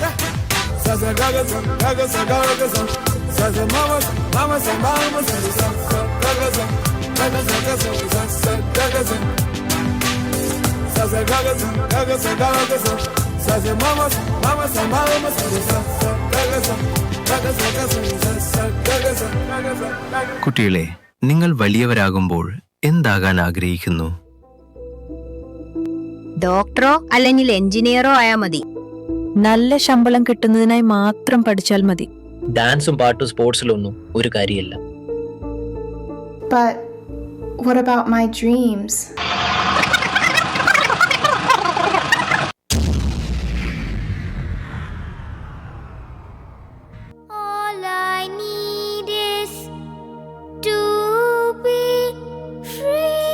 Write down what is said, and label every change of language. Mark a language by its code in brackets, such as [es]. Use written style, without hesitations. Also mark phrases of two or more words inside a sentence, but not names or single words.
[ml] சச ககசம் ககச ககசம் சச மம மம ச மம சரி ச ச ககசம் ககச ககசம் ச ச ககசம் சச ககசம் ககச ககசம் சச மம மம ச மம சரி ச ச ககசம் ககச ககசம் ச ச ககசம் ககசம். കുട്ടികളെ, നിങ്ങൾ വലിയവരാകുമ്പോൾ എന്താകാൻ ആഗ്രഹിക്കുന്നു? ഡോക്ടറോ അല്ലെങ്കിൽ എഞ്ചിനീയറോ ആയാൽ മതി. നല്ല ശമ്പളം കിട്ടുന്നതിനായി മാത്രം പഠിച്ചാൽ മതി. ഡാൻസും പാട്ടും സ്പോർട്സിലൊന്നും ഒരു കാര്യമില്ല. [en] But what about my dreams? All I need is to be free.